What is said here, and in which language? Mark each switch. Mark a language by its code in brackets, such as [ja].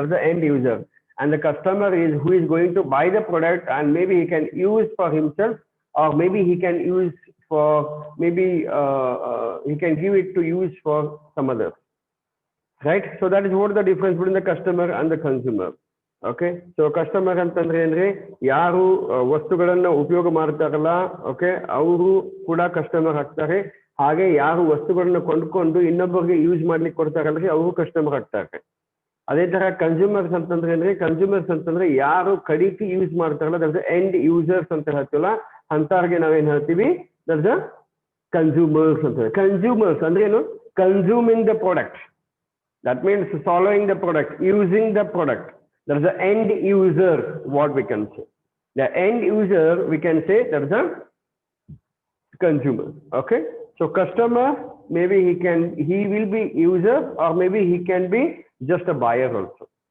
[en] That's the end user, and the customer is who is going to buy the product, and maybe he can use for himself, or maybe he can use for maybe he can give it to use for some other. Right? So that is what the difference between the customer and the consumer. [kn] Okay so customer ಅಂತಂದ್ರೆ ಏನ್ರಿ ಯಾರು ವಸ್ತುಗಳನ್ನ ಉಪಯೋಗ ಮಾಡ್ತಾರಲ್ಲ okay ಅವರು ಕೂಡ customer ಆಗ್ತಾರೆ. ಹಾಗೆ ಯಾರು ವಸ್ತುಗಳನ್ನ ಕೊಂಡ್ಕೊಂಡು ಇನ್ನೊಬ್ಬರಿಗೆ ಯೂಸ್ ಮಾಡ್ಲಿಕ್ಕೆ ಕೊಡ್ತಾರಲ್ರಿ ಅವರು ಕಸ್ಟಮರ್ ಆಗ್ತಾರೆ. ಅದೇ ತರ ಕನ್ಸ್ಯೂಮರ್ಸ್ ಅಂತಂದ್ರೆ ಏನ್ರಿ ಕನ್ಸ್ಯೂಮರ್ಸ್ ಅಂತಂದ್ರೆ ಯಾರು ಕಡಿಕೆ ಯೂಸ್ ಮಾಡ್ತಾರಲ್ಲ [en] that's end users [kn] ಅಂತ ಹೇಳ್ತೀವಲ್ಲ ಅಂತವ್ರಿಗೆ ನಾವೇನ್ ಹೇಳ್ತೀವಿ ದಟ್ಸ್ ಕನ್ಸ್ಯೂಮರ್ಸ್ ಅಂತ. ಕನ್ಸ್ಯೂಮರ್ಸ್ ಅಂದ್ರೆ ಏನು? [en] Consuming the product. That means following the product, using the product. That's the end user, what we can say. The end user, we can say that's a consumer. Okay. So customer, maybe he will be user, or maybe he can be just a buyer also.